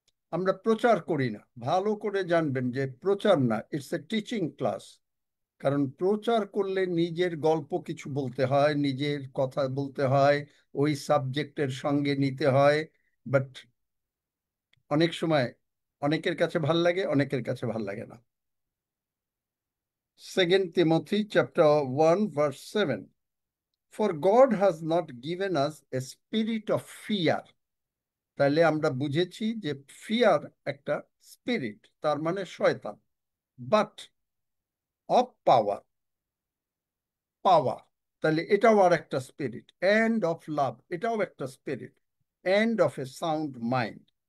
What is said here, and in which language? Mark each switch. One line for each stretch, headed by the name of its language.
Bangla: আমরা প্রচার করি না, ভালো করে জানবেন যে প্রচার না,
English: It's a teaching class.
Bangla: কারণ প্রচার করলে নিজের গল্প কিছু বলতে হয়, নিজের কথা বলতে হয়, ওই সাবজেক্টের সঙ্গে নিতে হয়। বাট অনেক সময় অনেকের কাছে ভাল লাগে, অনেকের কাছে ভাল লাগে না।
English: 2 Timothy chapter 1 verse 7, for God has not given us a spirit of fear।
Bangla: তাহলে আমরা বুঝেছি যে ফিয়ার একটা স্পিরিট, তার মানে শয়তান।
English: but of power, power,
Bangla: তাহলে এটাও আর একটা স্পিরিট।
English: and of love,
Bangla: এটাও একটা spirit.
English: And of a sound mind.